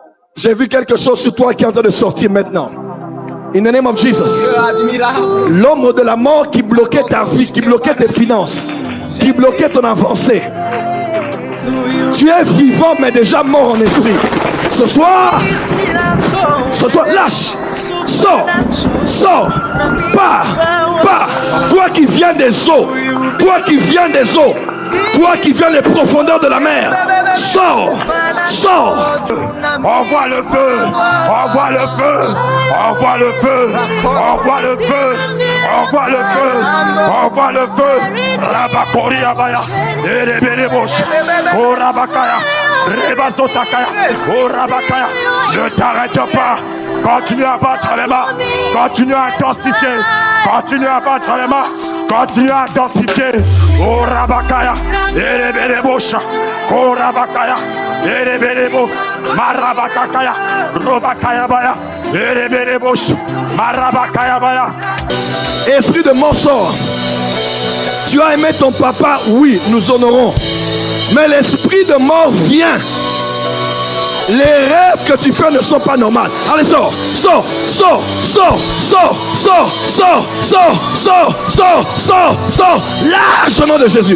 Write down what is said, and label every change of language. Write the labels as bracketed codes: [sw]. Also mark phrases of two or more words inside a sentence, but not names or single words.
[fr] J'ai vu quelque chose sur toi qui est en train de sortir maintenant. [en] In the name of Jesus. [fr] L'ombre de la mort qui bloquait ta vie, qui bloquait tes finances, qui bloquait ton avancée. Tu es vivant mais déjà mort en esprit. Ce soir, lâche, sors, pars. Toi qui viens des eaux, toi qui viens des profondeurs de la mer, sors. Envoie le feu, envoie le feu, envoie le feu, envoie le feu, envoie le feu, envoie le feu. Rabakori abaya, erebelebosh, orabakaya, rebatotakaya, orabakaya. Ne t'arrête pas, continue à battre les mains, continue à intensifier, continue à battre les mains, continue à intensifier. Orabakaya, erebelebosh, orabakaya, erebelebo, marabakaya, robakaya baya, erebelebosh, marabakaya baya. Esprit de mort sort. Tu as aimé ton papa, oui, nous honorons. Mais l'esprit de mort vient. Les rêves que tu fais ne sont pas normaux. Allez, sors. Lâche au nom de Jésus.